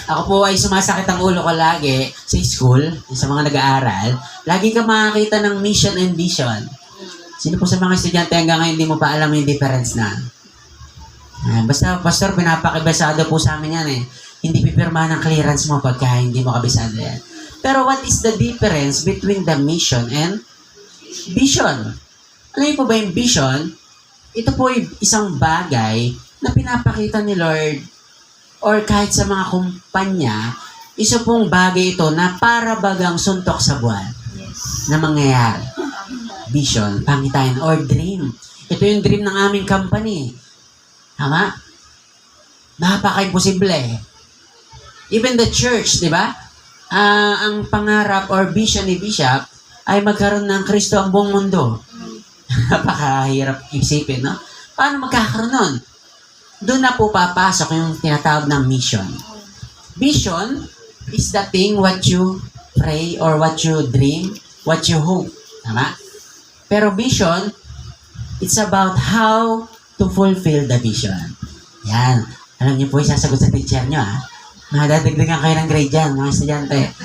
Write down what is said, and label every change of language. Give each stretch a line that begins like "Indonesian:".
Filipino: Ako po ay sumasakit ang ulo ko lagi sa school, sa mga nag-aaral. Lagi ka makakita ng mission and vision. Sino po sa mga estudyante hanggang ngayon hindi mo pa alam yung difference na? Basta, pastor, pinapakibasado po sa amin yan eh. Hindi pipirma ng clearance mo pagka hindi mo kabisado yan.
English: Pero what is the difference between the mission and vision?
Filipino: Alam niyo po ba yung vision? Ito po ay isang bagay na pinapakita ni Lord or kahit sa mga kumpanya, isa pong bagay ito na para bagang suntok sa buwan na mangyayari.
English: Vision, pangitain, or dream.
Filipino: Ito yung dream ng aming company. Tama? Napaka-imposible. Even the church, di ba? Ang pangarap or vision ni Bishop ay magkaroon ng Kristo ang buong mundo. Napakahirap isipin, no? Paano magkakaroon nun? Doon na po papasok yung tinatawag ng mission.
English: Vision is the thing what you pray or what you dream, what you hope. Tama? Pero vision, it's about how to fulfill the vision.
Filipino: Yan. Alam niyo po, isasagot sa teacher niyo, Madadagdagan kayo ng grade dyan, mga estudyante.